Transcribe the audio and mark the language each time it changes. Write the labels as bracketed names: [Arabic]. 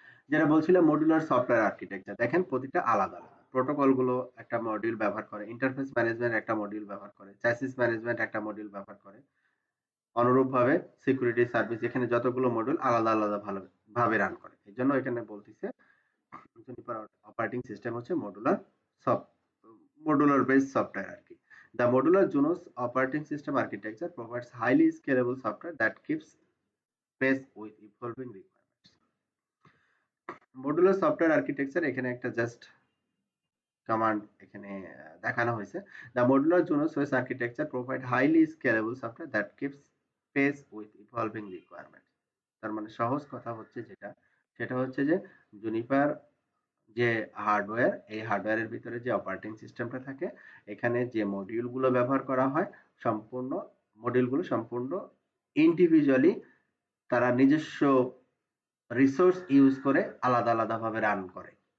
[Bangla] যেটা বলছিলাম modular software architecture, দেখেন প্রতিটা আলাদা আলাদা প্রোটোকল গুলো একটা মডিউল ব্যবহার করে, ইন্টারফেস ম্যানেজমেন্ট একটা মডিউল ব্যবহার করে, চ্যাসিস ম্যানেজমেন্ট একটা মডিউল ব্যবহার করে, অনুরূপভাবে সিকিউরিটি সার্ভিস এখানে যতগুলো মডিউল আলাদা আলাদা ভাবে রান করে। এই জন্য এখানে বলতেছে জুনিপার অপারেটিং সিস্টেম হচ্ছে মডুলার সব মডুলার বেসড সফটওয়্যার আর কি। [English] The modular Junos operating system architecture provides highly scalable software that keeps pace with evolving requirements. [Bangla] Modular software architecture এখানে একটা জাস্ট কমান্ড এখানে দেখানো হয়েছে। [English] The modular Junos OS architecture provide highly scalable software that keeps pace with evolving requirements। [Bangla] তার মানে সহজ কথা হচ্ছে যেটা, সেটা হচ্ছে যে জুনিপার যে হার্ডওয়্যার, এই হার্ডওয়্যারের ভিতরে যে অপারেটিং সিস্টেমটা থাকে, এখানে যে মডিউলগুলো ব্যবহার করা হয় সম্পূর্ণ মডিউলগুলো সম্পূর্ণ ইন্ডিভিজুয়ালি তারা নিজস্ব রিসোর্স ইউজ করে আলাদা আলাদা ভাবে রান করে।